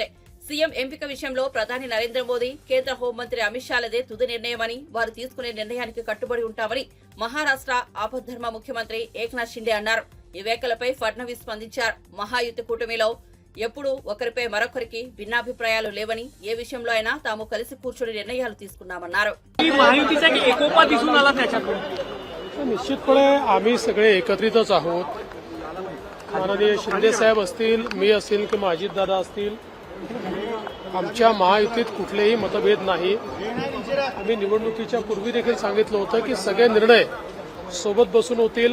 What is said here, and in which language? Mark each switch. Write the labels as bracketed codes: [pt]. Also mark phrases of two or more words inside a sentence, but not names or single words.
[te] సీఎం ఎంపిక విషయంలో ప్రధాని నరేంద్ర మోదీ, కేంద్ర హోంమంత్రి అమిత్ షాలదే తుది నిర్ణయమని, వారు తీసుకునే నిర్ణయానికి కట్టుబడి ఉంటామని మహారాష్ట్ర ఆపద్ధర్మ ముఖ్యమంత్రి ఏక్నాథ్ షిండే అన్నారు. ఈ వ్యాఖ్యలపై ఫడ్నవీస్ స్పందించారు. మహాయుతి కూటమిలో ఎప్పుడూ ఒకరిపై మరొకరికి భిన్నాభిప్రాయాలు లేవని, ఏ విషయంలో అయినా తాము కలిసి కూర్చొని నిర్ణయాలు తీసుకున్నామన్నారు. [mr] निश्चितपणे आम्ही सगळे एकत्रितच आहोत. माननीय शिंदे साहेब असतील, मी असेल किंवा अजितदादा असतील, आमच्या महायुतीत कुठलेही मतभेद नाही. आम्ही निवडणुकीच्या पूर्वी देखील सांगितलं होतं की सगळे निर्णय सोबत बसून होतील.